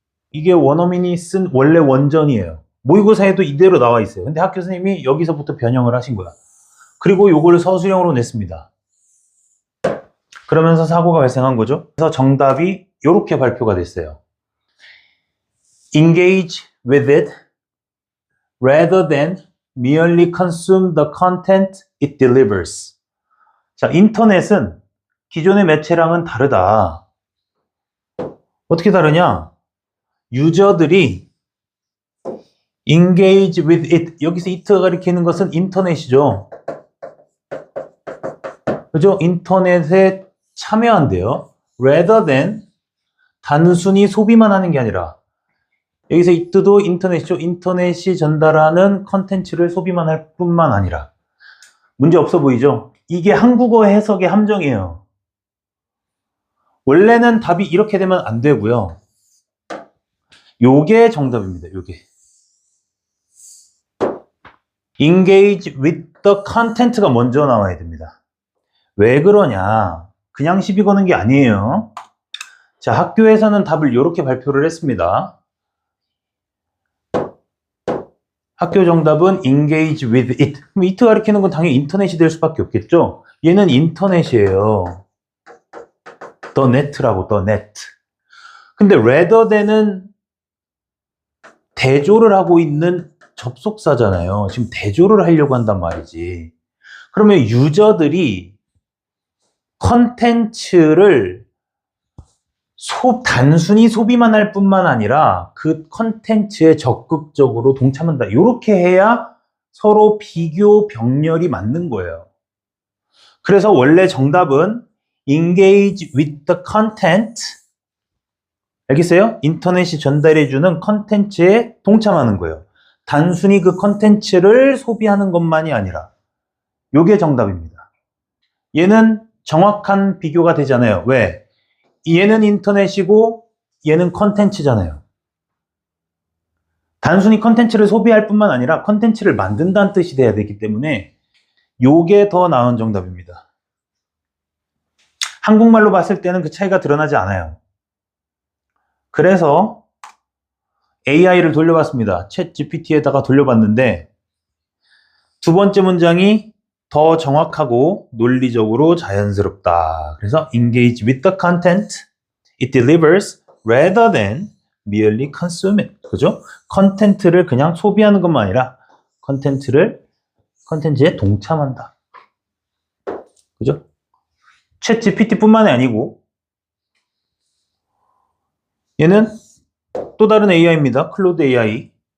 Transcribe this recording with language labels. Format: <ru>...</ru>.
<ko>이게 원어민이 쓴 원래 원전이에요. 모의고사에도 이대로 나와 있어요. 근데 학교 선생님이 여기서부터 변형을 하신 거야. 그리고 요거를 서술형으로 냈습니다. 그러면서 사고가 발생한 거죠. 그래서 정답이 이렇게 발표가 됐어요.</ko> <en>Engage with it rather than merely consume the content it delivers.</en> <ko>자, 인터넷은 기존의 매체랑은 다르다. 어떻게 다르냐? 유저들이</ko> <en>engage with it.</en> <ko>여기서 it가 가리키는 것은 인터넷이죠. 그죠? 인터넷에 참여한대요.</ko> <en>rather than</en> <ko>단순히 소비만 하는 게 아니라 여기서 it도 인터넷이죠. 인터넷이 전달하는 컨텐츠를 소비만 할 뿐만 아니라 문제 없어 보이죠? 이게 한국어 해석의 함정이에요. 원래는 답이 이렇게 되면 안 되고요. 요게 정답입니다. 요게</ko> <en>engage with the content</en> <ko>가 먼저 나와야 됩니다. 왜 그러냐? 그냥 시비 거는 게 아니에요. 자, 학교에서는 답을 이렇게 발표를 했습니다. 학교 정답은</ko> <en>engage with it.</en> <ko>그럼 it 가리키는 건 당연히 인터넷이 될 수밖에 없겠죠? 얘는 인터넷이에요.</ko> <en>the net라고, the net.</en> <ko>근데</ko> <en>rather than</en> <ko>은 대조를 하고 있는 접속사잖아요. 지금 대조를 하려고 한단 말이지. 그러면 유저들이 컨텐츠를 단순히 소비만 할 뿐만 아니라 그 컨텐츠에 적극적으로 동참한다. 이렇게 해야 서로 비교 병렬이 맞는 거예요. 그래서 원래 정답은</ko> <en>engage with the content</en> <ko>알겠어요? 인터넷이 전달해주는 컨텐츠에 동참하는 거예요. 단순히 그 컨텐츠를 소비하는 것만이 아니라 요게 정답입니다. 얘는 정확한 비교가 되잖아요. 왜? 얘는 인터넷이고 얘는 컨텐츠잖아요. 단순히 컨텐츠를 소비할 뿐만 아니라 컨텐츠를 만든다는 뜻이 돼야 되기 때문에 요게 더 나은 정답입니다. 한국말로 봤을 때는 그 차이가 드러나지 않아요. 그래서 AI를 돌려봤습니다. 챗 GPT에다가 돌려봤는데 두 번째 문장이 더 정확하고 논리적으로 자연스럽다. 그래서</ko> <en>engage with the content it delivers rather than merely consume it.</en> <ko>그죠? 컨텐츠를 그냥 소비하는 것만 아니라 컨텐츠에 동참한다. 그죠? 챗 GPT뿐만이 아니고 얘는 또 다른 AI입니다. 클로드 AI.</ko>